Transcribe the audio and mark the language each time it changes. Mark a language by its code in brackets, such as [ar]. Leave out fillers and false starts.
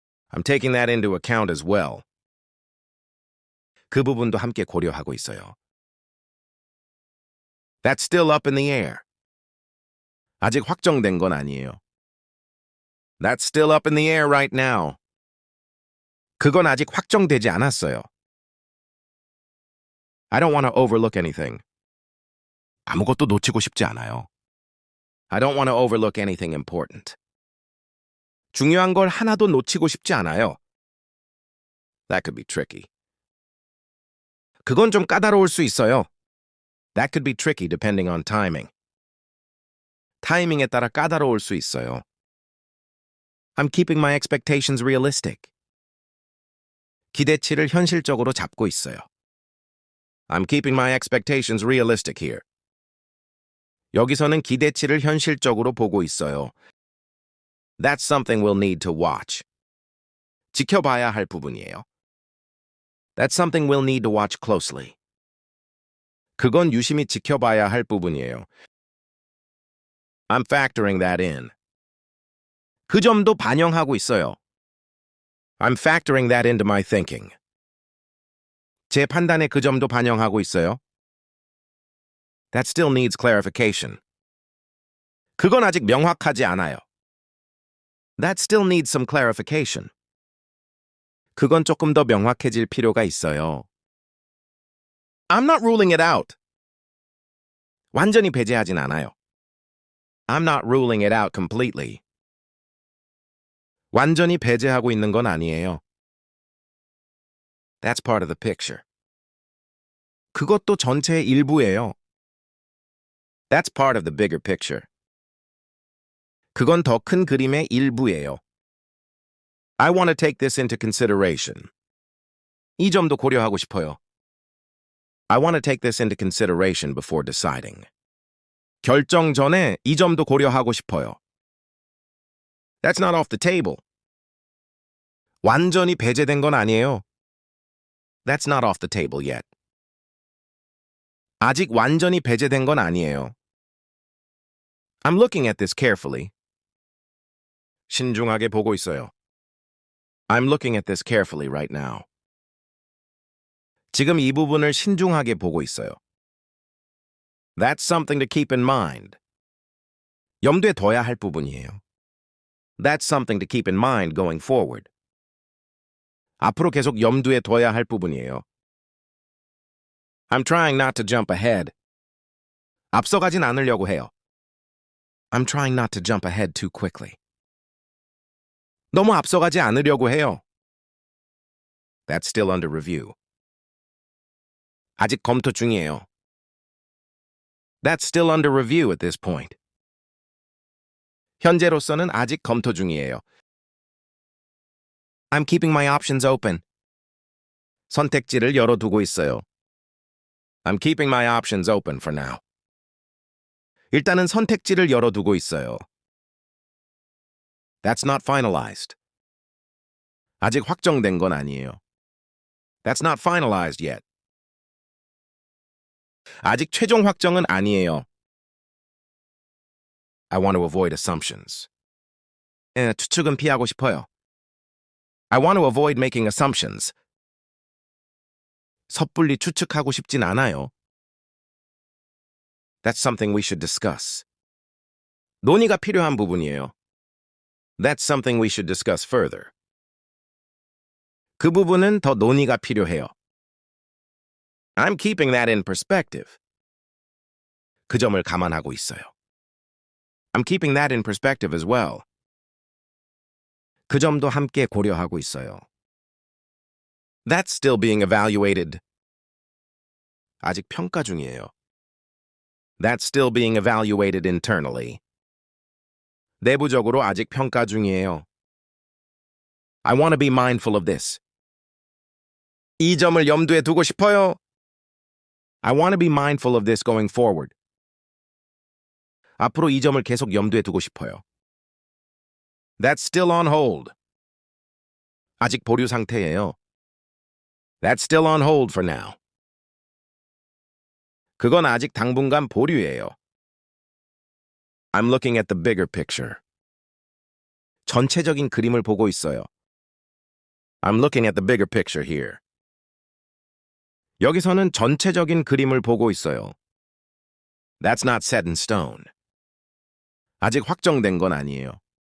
[en] I'm taking that into account as well. [ko] 그 부분도 함께 고려하고 있어요. [en] That's still up in the air. [ko] 아직 확정된 건 아니에요. [en] That's still up in the air right now. [ko] 그건 아직 확정되지 않았어요. [en] I don't want to overlook anything. [ko] 아무것도 놓치고 싶지 않아요. [en] I don't want to overlook anything important. [ko] 중요한 걸 하나도 놓치고 싶지 않아요. [en] That could be tricky. [ko] 그건 좀 까다로울 수 있어요. [en] That could be tricky depending on timing. [ko] 타이밍에 따라 까다로울 수 있어요. [en] I'm keeping my expectations realistic. [ko] 기대치를 현실적으로 잡고 있어요. [en] I'm keeping my expectations realistic here. [ko] 여기서는 기대치를 현실적으로 보고 있어요. [en] That's something we'll need to watch. [ko] 지켜봐야 할 부분이에요. [en] That's something we'll need to watch closely. [ko] 그건 유심히 지켜봐야 할 부분이에요. [en] I'm factoring that in. [ko] 그 점도 반영하고 있어요. [en] I'm factoring that into my thinking. [ko] 제 판단에 그 점도 반영하고 있어요. [en] That still needs clarification. [ko] 그건 아직 명확하지 않아요. [en] That still needs some clarification. [ko] 그건 조금 더 명확해질 필요가 있어요. [en] I'm not ruling it out. [ko] 완전히 배제하진 않아요. [en] I'm not ruling it out completely. [ko] 완전히 배제하고 있는 건 아니에요. [en] That's part of the picture. [ko] 그것도 전체의 일부예요. [en] That's part of the bigger picture. [ko] 그건 더 큰 그림의 일부예요. [en] I want to take this into consideration. [ko] 이 점도 고려하고 싶어요. [en] I want to take this into consideration before deciding. [ko] 결정 전에 이 점도 고려하고 싶어요. [en] That's not off the table. [ko] 완전히 배제된 건 아니에요. [en] That's not off the table yet. [ko] 아직 완전히 배제된 건 아니에요. [en] I'm looking at this carefully. [ko] 신중하게 보고 있어요. [en] I'm looking at this carefully right now. [ko] 지금 이 부분을 신중하게 보고 있어요. [en] That's something to keep in mind. [ko] 염두에 둬야 할 부분이에요. [en] That's something to keep in mind going forward. [ko] 앞으로 계속 염두에 둬야 할 부분이에요. [en] I'm trying not to jump ahead. [ko] 앞서가진 않으려고 해요. [en] I'm trying not to jump ahead too quickly. [ko] 너무 앞서가지 않으려고 해요. [en] That's still under review. [ko] 아직 검토 중이에요. [en] That's still under review at this point. [ko] 현재로서는 아직 검토 중이에요. [en] I'm keeping my options open. [ko] 선택지를 열어두고 있어요. [en] I'm keeping my options open for now. [ko] 일단은 선택지를 열어두고 있어요. [en] That's not finalized. [ko] 아직 확정된 건 아니에요. [en] That's not finalized yet. [ko] 아직 최종 확정은 아니에요. [en] I want to avoid assumptions. [ko] 추측은 피하고 싶어요. [en] I want to avoid making assumptions. [ko] 섣불리 추측하고 싶진 않아요. [en] That's something we should discuss. [ko] 논의가 필요한 부분이에요. [en] That's something we should discuss further. [ko] 그 부분은 더 논의가 필요해요. [en] I'm keeping that in perspective. [ko] 그 점을 감안하고 있어요. [en] I'm keeping that in perspective as well. [ko] 그 점도 함께 고려하고 있어요. [en] That's still being evaluated. [ko] 아직 평가 중이에요. [en] That's still being evaluated internally. [ko] 내부적으로 아직 평가 중이에요. [en] I want to be mindful of this. [ko] 이 점을 염두에 두고 싶어요. [en] I want to be mindful of this going forward. [ko] 앞으로 이 점을 계속 염두에 두고 싶어요. [en] That's still on hold. [ko] 아직 보류 상태예요. [en] That's still on hold for now. [ko] 그건 아직 당분간 보류예요. [en] I'm looking at the bigger picture. [ko] 전체적인 그림을 보고 있어요. [en] I'm looking at the bigger picture here. [ko] 여기서는 전체적인 그림을 보고 있어요. [en] That's not set in stone. [ko] 아직 확정된 건 아니에요.